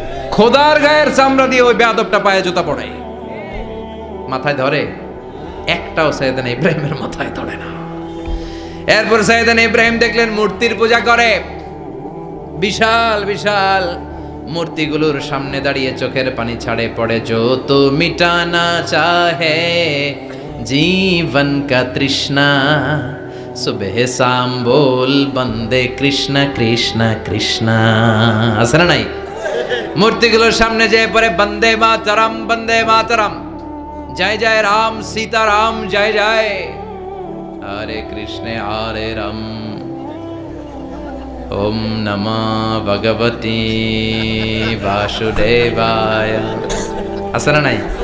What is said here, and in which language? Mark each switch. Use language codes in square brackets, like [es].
[bn] খোদার গায়ের চামড়া দিয়ে ওই বেয়াদবটা পায়ে জুতা পড়ে। মাথায় ধরে? একটাও সাইয়েদনা ইব্রাহিমের মাথায় ধরে না। এরপর সাইয়েদানা ইব্রাহিম দেখলেন মূর্তির পূজা করে, বিশাল বিশাল মূর্তিগুলোর সামনে দাঁড়িয়ে চোখের পানি ছাড়ে পড়ে। [hi] जो तो मिटाना चाहे जीवन का तृष्णा सुबह शाम बोल बंदे कृष्ण कृष्ण कृष्ण। [bn] আছে না নাই? মূর্তিগুলোর সামনে যেয়ে পড়ে বন্দে মাতরম, জয় জয় রাম সীতারাম জয় জয়, হরে কৃষ্ণ হরে রাম, [sa] ওম নমঃ ভগবতে বাসুদেবায়। [bn] আছে না নাই?